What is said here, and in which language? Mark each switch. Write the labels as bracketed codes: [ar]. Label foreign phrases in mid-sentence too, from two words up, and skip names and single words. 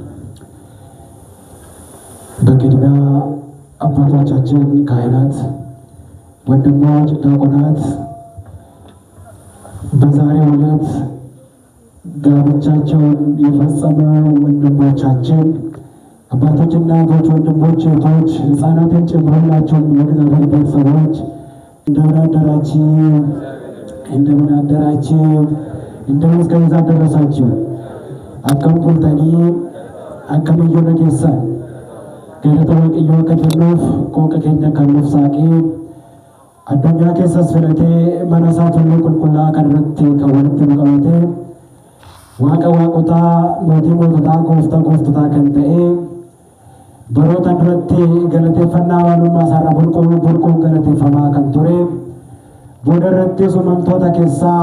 [am] በቅድሚያ አባቶቻችን ካህናት፣ ወንድሞች ዲያቆናት በዛሬው ዕለት ጋብቻቸውን የፈጸሙ ወንድሞቻችን አባቶች፣ እናቶች፣ ወንድሞች፣ እህቶች፣ ሕፃናትን ጨምሮላቸው የእግዚአብሔር ቤተሰቦች እንደምን አደራችሁ? እንደምን አደራችሁ? እንደምን እስከዛ ደረሳችሁ? [om] akkam bultanii akkam iyyoo keessan galata waaqayyoo akka kennuuf qooqa keenya kan nuuf saaqee addunyaa keessas filatee mana isaa tulluu qulqullaa kan irratti kan walitti nu qabate waaqa waaqotaa mootii moototaa gooftaa gooftotaa kan ta'e baroota duratti galateeffannaa waanummaa isaarraa burquun galateeffamaa kan ture booda irrattis uumamtoota keessaa